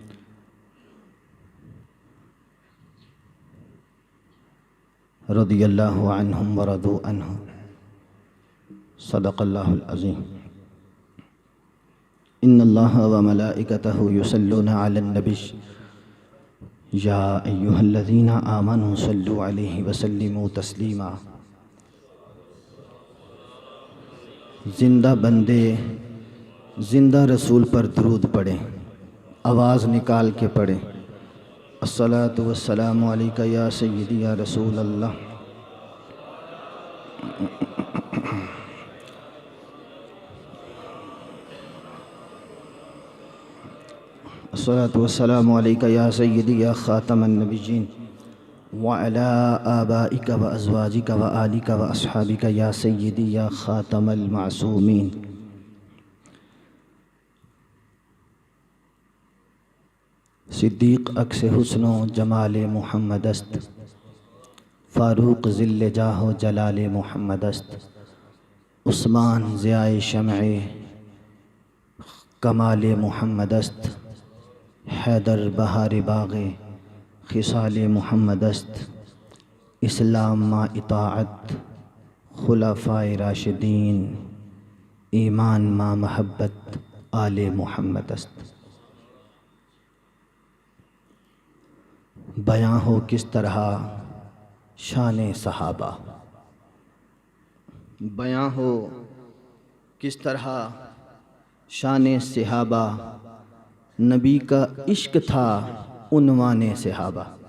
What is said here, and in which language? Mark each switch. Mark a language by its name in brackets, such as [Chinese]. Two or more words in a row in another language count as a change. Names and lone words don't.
[Arabic] رضي الله عنهم ورضوا عنه. صدق الله العظيم. إن الله وملائكته يصلون على النبي يا أيها الذين آمنوا صلوا عليه وسلموا تسلیما. [Urdu] زندہ بندے زندہ رسول پر درود پڑھیں، آواز نکال کے پڑھیں. [Arabic] الصلاۃ والسلام علیک یا سیدی یا رسول اللہ. الصلاۃ والسلام علیک یا سیدی یا خاتم النبیین وعلی آبائک و ازواجک و آلک و اصحابک یا سیدی یا خاتم المعصومین. [Persian] صدیق عکس حسن و جمال محمد است، فاروق ذل جاہ و جلال محمد است. عثمان ضیاء شمع کمال محمد است. حیدر بہار باغ خصال محمد است. اسلام ما اطاعت خلفائے راشدین، ایمان ما محبت آل محمد است. [Urdu] بیاں ہو کس طرح شان صحابہ، بیاں ہو کس طرح شان صحابہ. نبی کا عشق تھا عنوان صحابہ.